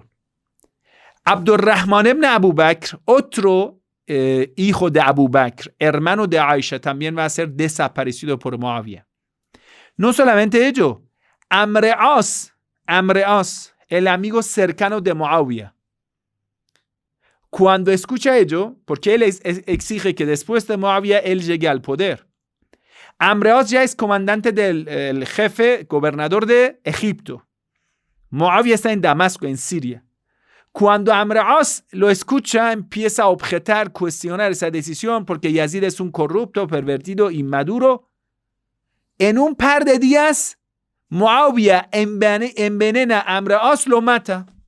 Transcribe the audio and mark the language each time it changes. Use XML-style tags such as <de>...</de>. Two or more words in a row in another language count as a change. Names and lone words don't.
<es>Abdurrahman ibn Abu Bakr, otro hijo de Abu Bakr, hermano de Aisha, también va a ser desaparecido por Muawiyah. No solamente ello, Amr As, el amigo cercano de Muawiyah, cuando escucha ello, porque él exige que después de Muawiyah él llegue al poder. Amr As ya es comandante del jefe, gobernador de Egipto. Muawiyah está en Damasco, en Siria. Cuando Amr As lo escucha, empieza a objetar, cuestionar esa decisión porque Yazid es un corrupto, pervertido, inmaduro. En un par de días, Muawiyah envenena a Amr As, lo mata.</es>